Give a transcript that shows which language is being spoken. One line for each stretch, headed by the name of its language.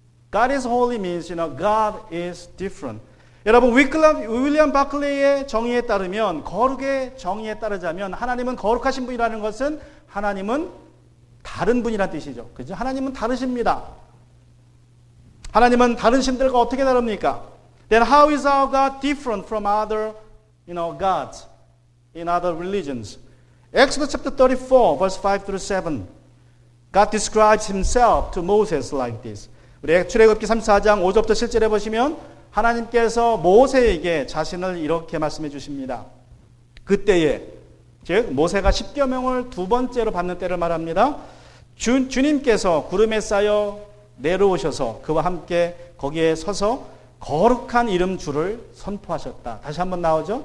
English: God is holy means, God is different.
Korean: 여러분, 윌리엄 바클레이의 정의에 따르면, 거룩의 정의에 따르자면 하나님은 거룩하신 분이라는 것은 하나님은 다른 분이라는 뜻이죠. 그죠? 하나님은 다르십니다. 하나님은 다른 신들과 어떻게 다릅니까?
English: Then how is our God different from other, gods in other religions? Exodus chapter 34, verse 5 through 7. God describes himself to Moses like this.
Korean: 우리 출애굽기 34장 5절부터 7절에 보시면 하나님께서 모세에게 자신을 이렇게 말씀해 주십니다. 그때에, 즉 모세가 십계명을 두 번째로 받는 때를 말합니다. 주님께서 구름에 쌓여 내려오셔서 그와 함께 거기에 서서 거룩한 이름 주를 선포하셨다. 다시 한번 나오죠.